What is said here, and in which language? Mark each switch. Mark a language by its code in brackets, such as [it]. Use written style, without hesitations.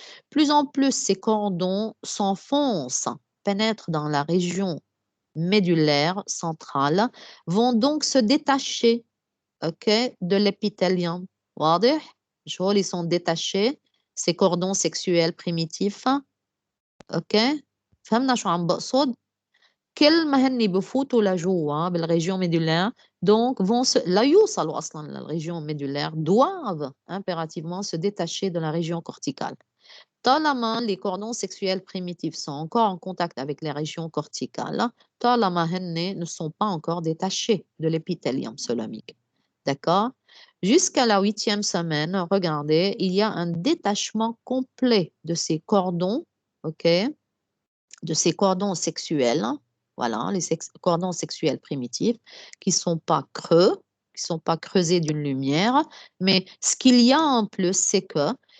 [fr] Plus en plus, ces cordons s'enfoncent, pénètrent dans la région médulaire centrale, vont donc se détacher ok, de l'épithélium. [ar] واضح؟ شو [fr] ils sont détachés ces cordons sexuels primitifs. [ar] ok فهمنا شو عم بقصد؟ كل ما هني بفوتوا لجوا بالريجيون médulaire donc لا يوصلوا اصلا للريجيون médulaire [fr] doivent impérativement se détacher de la région corticale. طالما les cordons sexuels primitifs sont encore en contact avec les régions corticales, [ar] طالما هن [fr] ne sont pas encore détachés de l'épithélium coelomique. D'accord? Jusqu'à la 8e semaine, regardez, il y a un détachement complet de ces cordons, ok, de ces cordons sexuels, voilà, les cordons sexuels primitifs, qui ne sont pas creux, qui ne sont pas creusés d'une lumière, mais ce qu'il y a en plus, c'est que,